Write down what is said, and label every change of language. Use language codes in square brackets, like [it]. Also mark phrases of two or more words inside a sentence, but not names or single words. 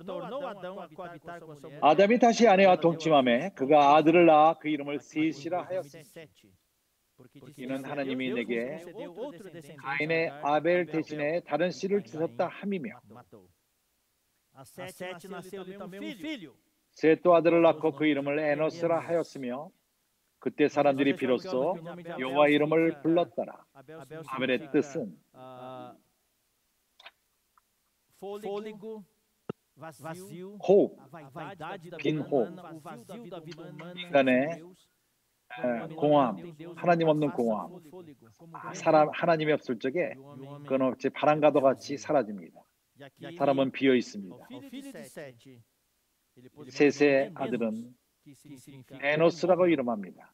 [ko] 아담이 다시 아내와 동침하매 그가 아들을 낳아 그 이름을 셋이라 하였으니 이는 하나님이 내게 가인의 아벨 대신에 다른 씨를 주셨다 함이며 셋도 아들을 낳고 그 이름을 에노스라 하였으며 그때 사람들이 비로소 여호와 이름을 불렀더라. 아벨의 뜻은 [pt] vazio, [ko] 호흡, [pt] a vaidade da [ko] 빈 [pt] vida [ko] 호흡, [pt] humana, o vazio da vida humana, [ko] 인간의 공허함, 하나님 없는 공허함, 하나님이 없을 적에 그건 어찌 바람과도 같이 사라집니다. 사람은 비어 있습니다. 셋의 아들은 에노스라고 이름합니다.